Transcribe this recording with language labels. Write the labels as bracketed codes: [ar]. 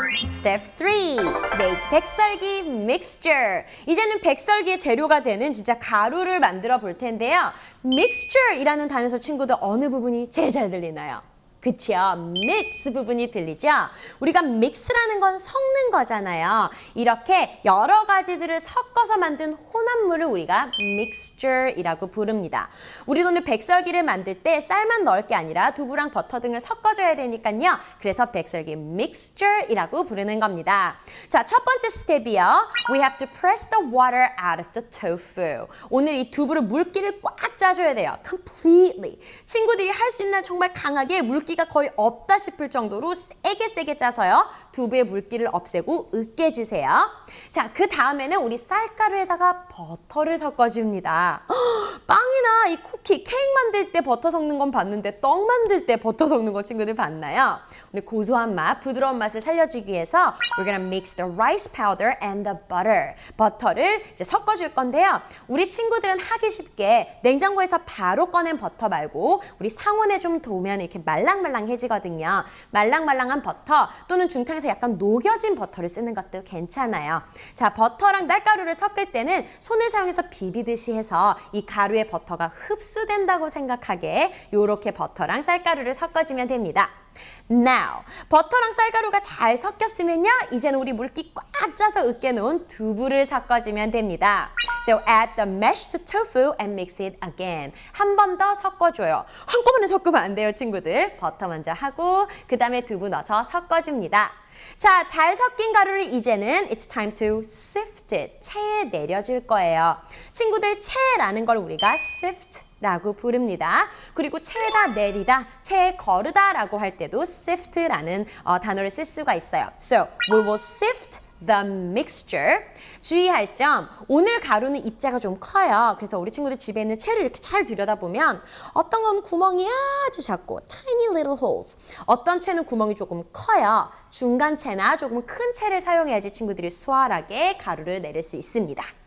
[en] Step 3, make 백설기 mixture. [ko] 이제는 백설기의 재료가 되는 진짜 가루를 만들어 볼 텐데요. mixture이라는 단어에서 친구들 어느 부분이 제일 잘 들리나요? 그쵸? mix 부분이 들리죠? 우리가 mix라는 건 섞는 거잖아요. 이렇게 여러 가지들을 섞어서 만든 혼합물을 우리가 mixture이라고 부릅니다. 우리 오늘 백설기를 만들 때 쌀만 넣을 게 아니라 두부랑 버터 등을 섞어줘야 되니까요. 그래서 백설기 mixture이라고 부르는 겁니다. 자, 첫 번째 스텝이요. [en] We have to press the water out of the tofu. [ko] 오늘 이 두부를 물기를 꽉 짜줘야 돼요. [en] Completely. [ko] 친구들이 할 수 있는 정말 강하게 물기가 거의 없다 싶을 정도로 세게 짜서요. 두부의 물기를 없애고 으깨주세요. 자, 그 다음에는 우리 쌀가루에다가 버터를 섞어줍니다. 빵이나 이 쿠키, 케이크 만들 때 버터 섞는 건 봤는데 떡 만들 때 버터 섞는 거 친구들 봤나요? 우리 고소한 맛, 부드러운 맛을 살려주기 위해서 [en] we're gonna mix the rice powder and the butter. [ko] 버터를 이제 섞어줄 건데요. 우리 친구들은 하기 쉽게 냉장고에서 바로 꺼낸 버터 말고 우리 상온에 좀 두면 이렇게 말랑말랑해지거든요. 말랑말랑한 버터 또는 중탕에서 약간 녹여진 버터를 쓰는 것도 괜찮아요. 자, 버터랑 쌀가루를 섞을 때는 손을 사용해서 비비듯이 해서 이 가루에 버터가 흡수된다고 생각하게 이렇게 버터랑 쌀가루를 섞어주면 됩니다. Now, 버터랑 쌀가루가 잘 섞였으면요. 이제는 우리 물기 꽉 짜서 으깨놓은 두부를 섞어주면 됩니다. [en] So add the mashed tofu and mix it again. [ko] 한 번 더 섞어줘요. 한꺼번에 섞으면 안 돼요, 친구들. 버터 먼저 하고 그 다음에 두부 넣어서 섞어줍니다. 자, 잘 섞인 가루를 이제는 [en] it's time to sift it. [ko] 체에 내려줄 거예요. 친구들, 체라는 걸 우리가 sift 라고 부릅니다. 그리고 체에다 내리다, 체에 거르다 라고 할 때도 sift라는 단어를 쓸 수가 있어요. [en] So, we will sift the mixture. [ko] 주의할 점, 오늘 가루는 입자가 좀 커요. 그래서 우리 친구들 집에 있는 체를 이렇게 잘 들여다보면 어떤 건 구멍이 아주 작고 [en] tiny little holes. [ko] 어떤 체는 구멍이 조금 커요. 중간 체나 조금 큰 체를 사용해야지 친구들이 수월하게 가루를 내릴 수 있습니다.